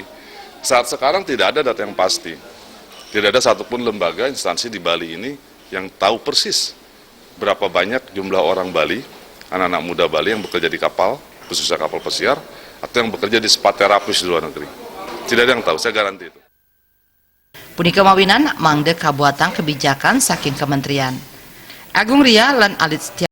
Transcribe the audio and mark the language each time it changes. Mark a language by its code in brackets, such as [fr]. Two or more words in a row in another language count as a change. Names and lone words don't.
[id] Saat sekarang tidak ada data yang pasti. Tidak ada satupun lembaga instansi di Bali ini yang tahu persis berapa banyak jumlah orang Bali, anak-anak muda Bali yang bekerja di kapal, khususnya kapal pesiar, atau yang bekerja di spa terapis di luar negeri. Tidak ada yang tahu, saya garanti itu. [ban] Punika mawinan mangde kabuatan kebijakan saking kementerian. Agung Ria lan Alit Setia